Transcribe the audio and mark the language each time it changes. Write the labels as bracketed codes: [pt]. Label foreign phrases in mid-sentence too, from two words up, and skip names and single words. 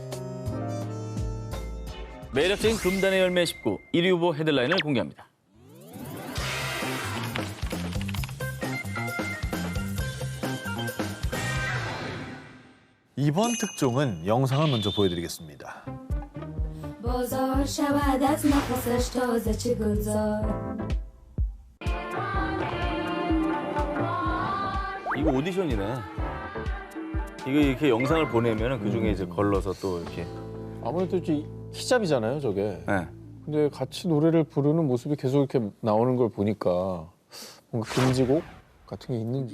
[ko] 매력적인 금단의 열매 19, 1위 후보 헤드라인을 공개합니다. 이번 특종은 영상을 먼저 보여드리겠습니다. [fa] بازار شود از نفسش تازه چه گلزار [ko] 이거 오디션이네. 이거 이렇게 영상을 보내면 그 중에 이제 걸러서 또 이렇게. 아무래도 이제 히잡이잖아요, 저게. 네. 근데 같이 노래를 부르는 모습이 계속 이렇게 나오는 걸 보니까 뭔가 금지곡 같은 게 있는지.